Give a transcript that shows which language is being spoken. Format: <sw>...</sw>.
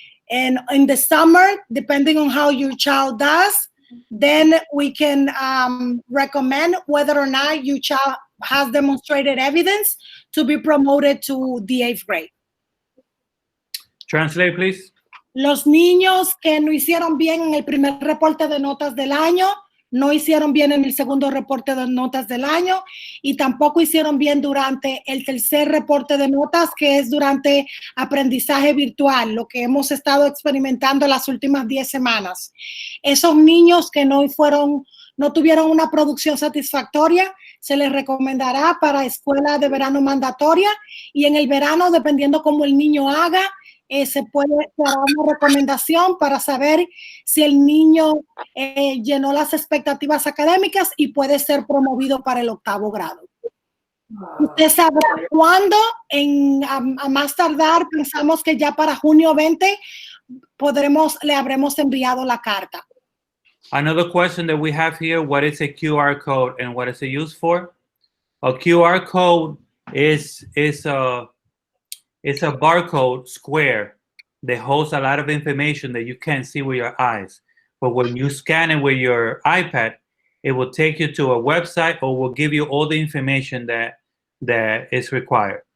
<en>And in the summer, depending on how your child does, then we can recommend whether or not your child has demonstrated evidence to be promoted to the 8th grade. Translate, please.</en> <es>Los niños que no hicieron bien en el primer reporte de notas del año no hicieron bien en el segundo reporte de notas del año y tampoco hicieron bien durante el tercer reporte de notas, que es durante aprendizaje virtual, lo que hemos estado experimentando las últimas 10 semanas. Esos niños que no tuvieron una producción satisfactoria, se les recomendará para escuela de verano mandatoria, y en el verano, dependiendo cómo el niño haga, se hará una recomendación para saber si el niño llenó las expectativas académicas y puede ser promovido para el 8º grado. Usted sabrá cuándo, a más tardar, pensamos que ya para junio 20 le habremos enviado la carta.</es> <en>Another question that we have here, what is a QR code and what is it used for? A QR code is a barcode square that holds a lot of information that you can't see with your eyes. But when you scan it with your iPad, it will take you to a website or will give you all the information that is required.</en>